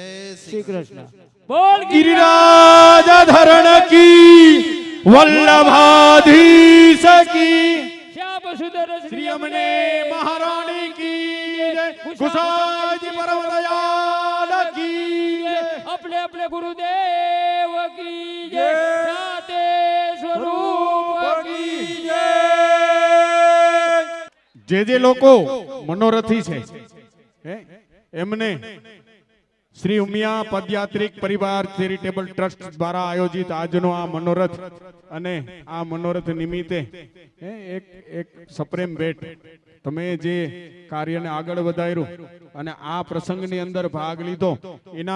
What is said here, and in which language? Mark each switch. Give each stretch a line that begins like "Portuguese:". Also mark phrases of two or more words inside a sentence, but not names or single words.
Gujarati: શ્રી કૃષ્ણ. બોલ
Hindi: गिरिराज धरण की वल्लभाधीश की શ્યામ સુંદર श्री अमने महाराणी की जय गुसाईजी परम दयाल की जय अपने अपने गुरुदेव की जय. साते स्वरूप की जय.
Gujarati: જે લોકો મનોરથી છે એમને શ્રી ઉમિયા પદયાત્રિક પરિવાર ચેરિટેબલ ટ્રસ્ટ દ્વારા આયોજિત આજનો આ મનોરથ અને આ મનોરથ નિમિત્તે એક સપ્રેમ ભેટ તમે જે કાર્યને આગળ વધાર્યું અને આ પ્રસંગની અંદર ભાગ લીધો એના